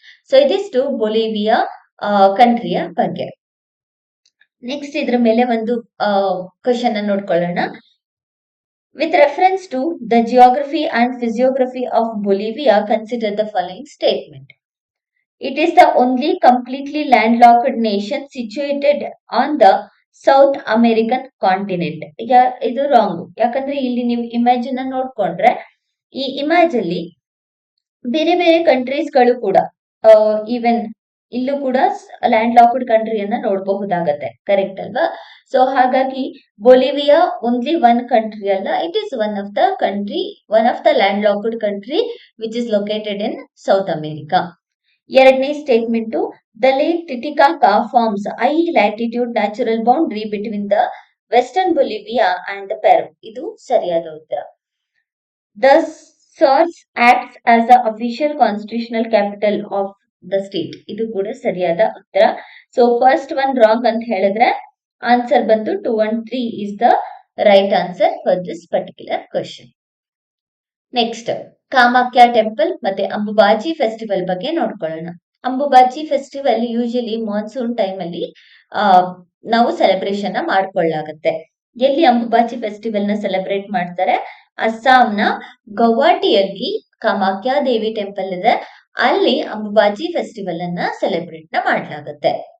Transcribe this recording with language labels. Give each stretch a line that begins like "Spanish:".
Kannada: So ಇದಿಷ್ಟು Bolivia ಕಂಟ್ರಿಯ ಬಗ್ಗೆ. Next ಇದ್ರ ಮೇಲೆ ಒಂದು ಕ್ವಶನ್ ಅನ್ನು ನೋಡ್ಕೊಳ್ಳೋಣ.
English: With reference to the geography and physiography of Bolivia, consider the following statement. It is the only completely landlocked nation situated on the south American continent.
Kannada: ಇದು wrong. ಯಾಕಂದ್ರೆ ಇಲ್ಲಿ ನೀವು ಇಮೇಜ್ ಅನ್ನ ನೋಡ್ಕೊಂಡ್ರೆ ಈ ಇಮೇಜ್ ಅಲ್ಲಿ ಬೇರೆ ಬೇರೆ ಕಂಟ್ರೀಸ್ ಗಳು ಕೂಡ ಈವನ್ ಇಲ್ಲೂ ಕೂಡ ಲ್ಯಾಂಡ್ ಲಾಕ್ಡ್ ಕಂಟ್ರಿಯನ್ನ ನೋಡಬಹುದಾಗತ್ತೆ. ಕರೆಕ್ಟ್ ಅಲ್ವಾ? ಸೊ ಹಾಗಾಗಿ
English: Bolivia only one country ಅಲ್ಲ, it is one of the land locked country which is located in south America. ಎರಡನೇ statement, the lake Titicaca forms a latitude natural boundary between the western Bolivia and the Peru.
Kannada: ಇದು ಸರಿಯಾದ ಉತ್ತರ.
English: The SARS acts as the official constitutional capital of the state.
Kannada: ಇದು ಕೂಡ ಸರಿಯಾದ ಉತ್ತರ.
English: so first one wrong
Kannada: ಅಂತ ಹೇಳಿದ್ರೆ
English: Answer ಬಂದು 2 and 3 is the right answer for this particular question.
Kannada: Next, Kamakhya temple ಮತ್ತೆ ಅಂಬುಬಾಚಿ ಫೆಸ್ಟಿವಲ್ ಬಗ್ಗೆ ನೋಡ್ಕೊಳ್ಳೋಣ. Ambubachi festival usually monsoon time ಅಲ್ಲಿ ನಾವು ಸೆಲೆಬ್ರೇಷನ್ ಮಾಡ್ಕೊಳ್ಳಾಗತ್ತೆ. ಎಲ್ಲಿ ಅಂಬುಬಾಚಿ ಫೆಸ್ಟಿವಲ್ ನ ಸೆಲೆಬ್ರೇಟ್ ಮಾಡ್ತಾರೆ? ಅಸ್ಸಾಂನ ಗೌಹಾಟಿಯಲ್ಲಿ ಕಾಮಾಖ್ಯ ದೇವಿ ಟೆಂಪಲ್ ಇದೆ, ಅಲ್ಲಿ ಅಂಬುಬಾಚಿ ಫೆಸ್ಟಿವಲ್ ಅನ್ನ ಸೆಲೆಬ್ರೇಟ್ ಮಾಡಲಾಗುತ್ತೆ.